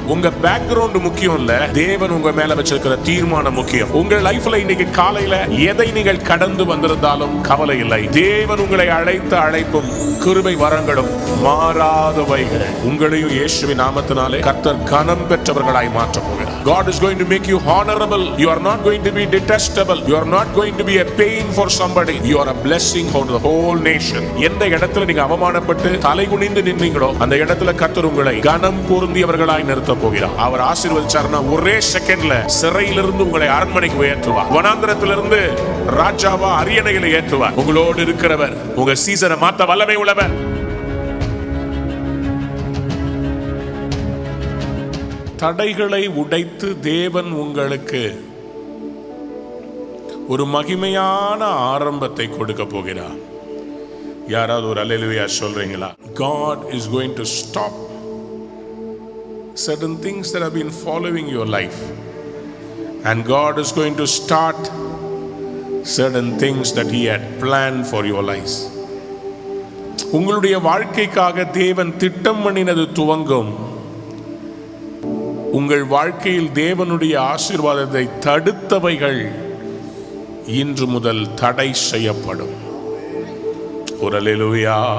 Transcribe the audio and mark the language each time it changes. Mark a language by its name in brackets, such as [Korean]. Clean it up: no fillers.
[Tamil] உங்க பேக்ரவுண்ட் முக்கியம் இல்ல, தேவன் உங்க மேல வச்சிருக்கிற தீர்மானம் முக்கியம். உங்க லைஃப்ல இன்னைக்கு காலையில எதை நீங்கள் கடந்து வந்திருந்தாலும் கவலை இல்லை. தேவன் உங்களை அழைத்த அழைப்பும் கிருபை வரங்களும் மாறாதவைகள். உங்களையும் இயேசுவின் நாமத்தினாலே கர்த்தர் கனம் பெற்றவர்களாய் மாற்ற போகிறார். [English] God is going to make you honorable. You are not going to be detestable. You are not going to be a pain for somebody. You are a blessing for the whole nation. [Tamil] எந்த இடத்துல நீங்க அவமானப்பட்டு தலைகுனிந்து நின்றீங்களோ அந்த இடத்துல கர்த்தர் உங்களை கனம் பொருந்தியவர்களாய் நிறுத்த போகிறார். அவர் ஆசீர்வதிச்சார்னா ஒரே செகண்ட்ல சிறையிலிருந்து உங்களை அரண்மனைக்கு உயர்த்துவார். வனாந்திரத்திலிருந்து ராஜாவா அரியணைகளை ஏற்றுவார். உங்களோடு இருக்கிறவர் உங்க சீசனை மாத்த வல்லமை உள்ளவர். தடைகளை உடைத்து தேவன் உங்களுக்கு ஒரு மகிமையான ஆரம்பத்தை கொடுக்க போகிறார். யாராவது ஒரு அல்லேலூயா சொல்றீங்களா? [English] God is going to stop certain things that have been following your life, and God is going to start certain things that He had planned for your lives. [Tamil] உங்களுடைய வாழ்க்கைக்காக தேவன் திட்டம் பண்ணினது துவங்கும். உங்கள் வாழ்க்கையில் தேவனுடைய ஆசீர்வாதத்தை தடுத்தவைகள் இன்று முதல் தடை செய்யப்படும். ஒரு அல்லேலூயா.